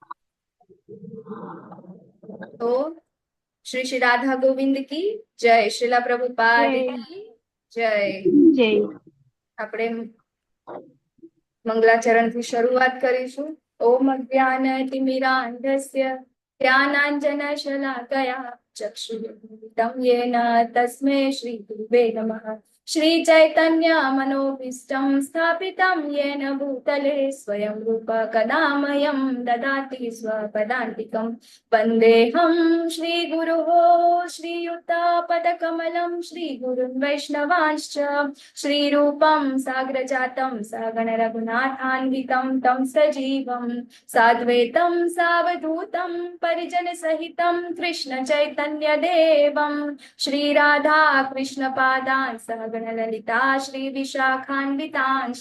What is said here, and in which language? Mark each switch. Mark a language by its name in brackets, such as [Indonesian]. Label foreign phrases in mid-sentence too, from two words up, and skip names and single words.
[Gujarati] તો શ્રી શ્રી રાધા ગોવિંદ કી જય, શ્રીલા પ્રભુપાદ કી જય. આપણે મંગલાચરણથી શરૂઆત કરીશું. [Sanskrit] ઓમ જ્ઞાન તિમિરાંધસ્ય જ્ઞાનાંજન શલાકયા ચક્ષુરુન્મિલિतं येन तस्मै श्री गुरुवे नमः. श्री चैतन्य मनोभीष्टं स्थापितं येन भूतले स्वयं रूप कदा मह्यं ददाति स्वपदान्तिकं. वन्देऽहं श्रीगुरुः श्रीयुतापदकमलं श्रीगुरुन् वैष्णवांश्च श्रीरूपं साग्रजातं सहगण रघुनाथान्वितं तं सजीवं साद्वैतं सावधूतं परिजन सहितं कृष्ण चैतन्य देवं श्री राधा कृष्ण पादान् सहगण ललिता श्री विशाखान्वितांश्च.